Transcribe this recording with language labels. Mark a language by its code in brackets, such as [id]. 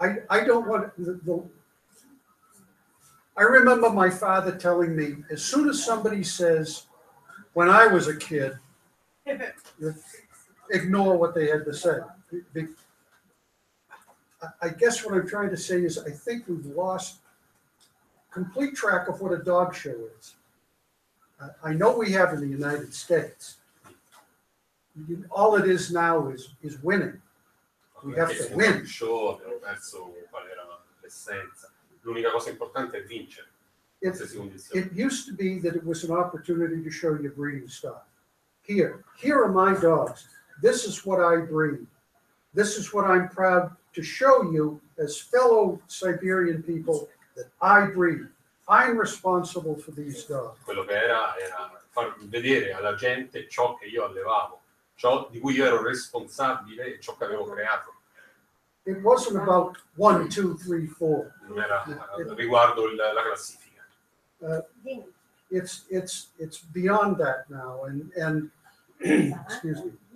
[en] I don't want I remember my father telling me, as soon as somebody says, when I was a kid, ignore what they had to say. I guess what I'm trying to say is I think we've lost complete track of what a dog show is. I know we have in the United States. All it is now is winning. We have to win. [it] Show, abbiamo perso qual era l'essenza. L'unica cosa importante è vincere. [en] It used to be that it was an opportunity to show your breeding stock. Here are my dogs. This is what I breed. This is what I'm proud to show you as fellow Siberian people that I breed. I'm responsible for these dogs. [it] Quello che era far vedere alla gente ciò che io allevavo, ciò di cui io ero responsabile e ciò che avevo creato. [en] It wasn't about 1, 2, 3, 4. [it] Non era riguardo la classifica. [en] It's beyond that now, and excuse me.